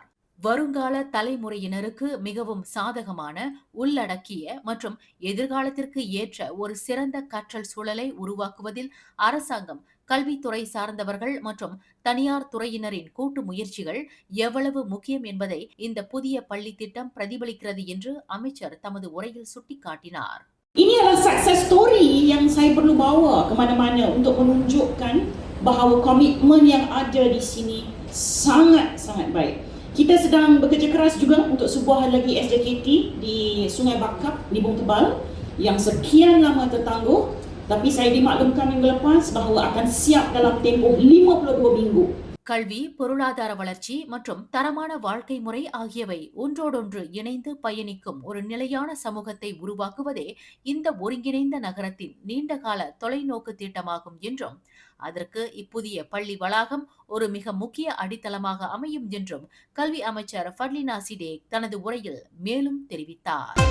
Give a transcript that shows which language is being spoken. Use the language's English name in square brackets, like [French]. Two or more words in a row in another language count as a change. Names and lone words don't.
[Tamil] வருங்கால தலைமுறையினருக்கு மிகவும் சாதகமான, உள்ளடக்கிய மற்றும் எதிர்காலத்திற்கு ஏற்ற ஒரு சிறந்த கற்றல் சூழலை உருவாக்குவதில் அரசாங்கம், கல்வித்துறை சார்ந்தவர்கள் மற்றும் தனியார் துறையினரின் கூட்டு முயற்சிகள் எவ்வளவு முக்கியம் என்பதை இந்த புதிய பள்ளி திட்டம் பிரதிபலிக்கிறது என்று அமைச்சர் தமது உரையில் சுட்டிக்காட்டினார். [Malay] Ini adalah [English] success story [Malay] yang saya perlu bawa ke mana-mana untuk menunjukkan bahawa komitmen yang ada di sini sangat-sangat baik. Kita sedang bekerja keras juga untuk sebuah lagi SJKT di Sungai Bakap di Bung Tebal yang sekian lama tertangguh, tapi saya dimaklumkan minggu lepas bahawa akan siap dalam tempoh 52 minggu. [Tamil] கல்வி, பொருளாதார வளர்ச்சி மற்றும் தரமான வாழ்க்கை முறை ஆகியவை ஒன்றோடொன்று இணைந்து பயணிக்கும் ஒரு நிலையான சமூகத்தை உருவாக்குவதே இந்த ஒருங்கிணைந்த நகரத்தின் நீண்டகால தொலைநோக்கு திட்டமாகும் என்றும், அதற்கு இப்புதிய பள்ளி வளாகம் ஒரு மிக முக்கிய அடித்தளமாக அமையும் என்றும் கல்வி அமைச்சர் ஃபட்லினா சிடேக் தனது உரையில் மேலும் தெரிவித்தார்.